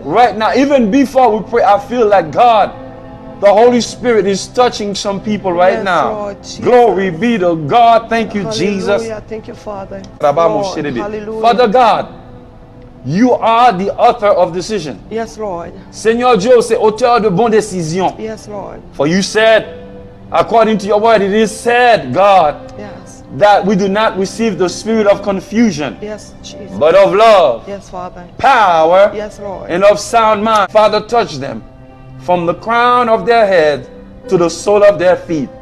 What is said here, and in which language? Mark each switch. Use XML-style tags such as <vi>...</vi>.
<en>Right now, even before we pray, I feel like God, the Holy Spirit is touching some people right Yes, now. Lord Jesus. Glory be to God. Thank you, Jesus. Hallelujah. Thank you, Father. Rabamo Lord. Shiribi. Hallelujah. Father God, you are the author of decision. Yes, Lord.</en> <fr>Seigneur Dieu, c'est auteur de bonnes décisions.</fr> <en>Yes, Lord. For you said, according to your word, it is said, God, Yes. that we do not receive the spirit of confusion, Yes, Jesus. but of love, Yes, Father. power, Yes, Lord. and of sound mind. Father, touch them from the crown of their head to the sole of their feet.</en>